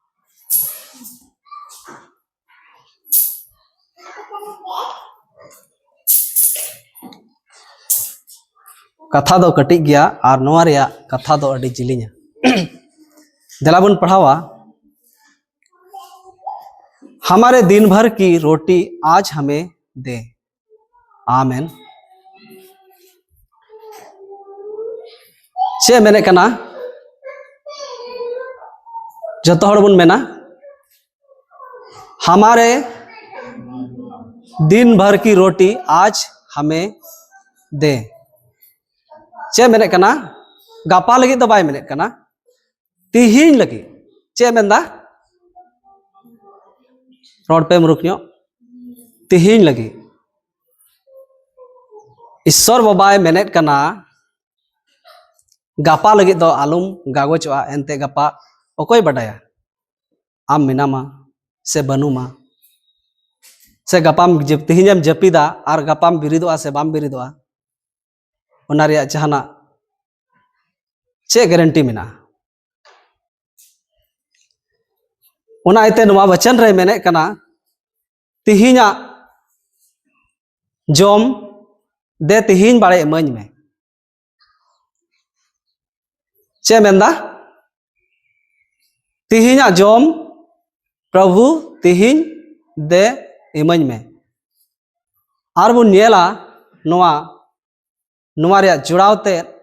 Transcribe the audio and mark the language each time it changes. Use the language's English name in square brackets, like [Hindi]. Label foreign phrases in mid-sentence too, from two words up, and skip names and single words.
[Santali] कथा दो कटी गया और नोआ रिया कथा दो अड़ी जिलिंगा। देला बन पढ़ावा। [Hindi] हमारे दिन भर की रोटी आज हमें दे। [Santali] आमेन। चे मेने कना जतो हड़ बन मेना [Hindi] हमारे दिन भर की रोटी आज हमें दे। [Santali] चे मेने कना गापा लगी तो बाय मेने कना तिहिन लगी चे मेंदा रोड पे मुरुखियो तिहिन लगी ईश्वर बाबाय मेने कना गापा लगी तो आलुम गागोचवा एनते गापा ओकोय बडाया आम मिनामा से बनुमा से गापाम जब तिहिनम जपिदा और गापाम बिरिदोआ से बाम बिरिदोआ ओना रिया जहाना चे गारंटी मिना ओना इते नवा वचन रे मेने कना तिहिना जोम दे तिहिन बाड़े इमाñ में चे मेंदा तिहिना जोम प्रभु तिहिन दे इमाñ में और बुन नेला नवा रिया जुड़ावते